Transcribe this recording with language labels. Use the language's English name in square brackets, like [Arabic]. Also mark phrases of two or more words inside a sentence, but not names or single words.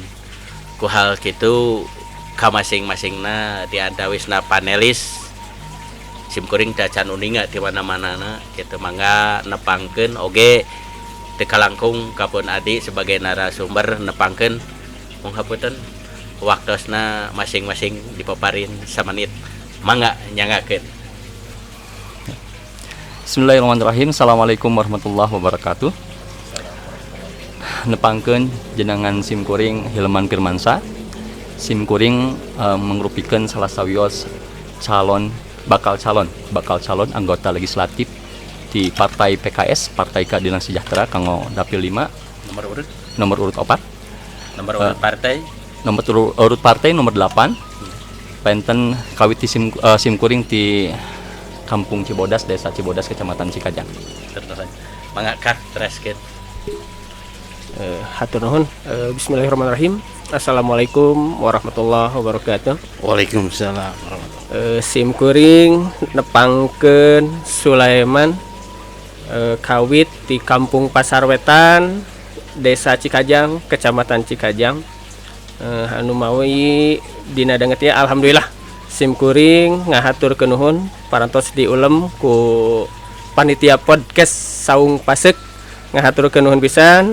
[Sundanese] Ku hal kitu ka masing-masingna di antawisna panelis sim kuring teh can uninga di mana-manana kitu mangga nepangkeun oge teu kalangkung kapun adi [Indonesian] sebagai narasumber [Sundanese] nepangkeun mung hapunten waktosna masing-masing dipaparin samanit mangga nyangakeun. [Arabic] بسم الله الرحمن الرحيم. السلام عليكم ورحمة الله وبركاته. [Sundanese] Nepangkeun jenengan sim kuring Hilman Firmansa. Sim kuring mengrupikeun salah sawios bakal calon anggota legislatif di Partai PKS, Partai Keadilan Sejahtera kanggo dapil 5 nomor urut 4 nomor urut partai nomor 8 penten kawit di sim kuring di Kampung Cibodas, Desa Cibodas, Kecamatan Cikajang. Terus mangga kak teraskeun. Hatur nuhun. [Arabic] بسم الله الرحمن الرحيم. السلام عليكم ورحمة الله وبركاته. Waalaikumsalam. [Sundanese] Sim kuring nepangkeun Sulaiman kawit di Kampung Pasar Wetan, Desa Cikajang, Kecamatan Cikajang. Anu mawi dina dangetnya alhamdulillah sim kuring ngahaturkeun nuhun parantos diulem ku panitia podcast Saung Pasek ngahaturkeun nuhun pisan.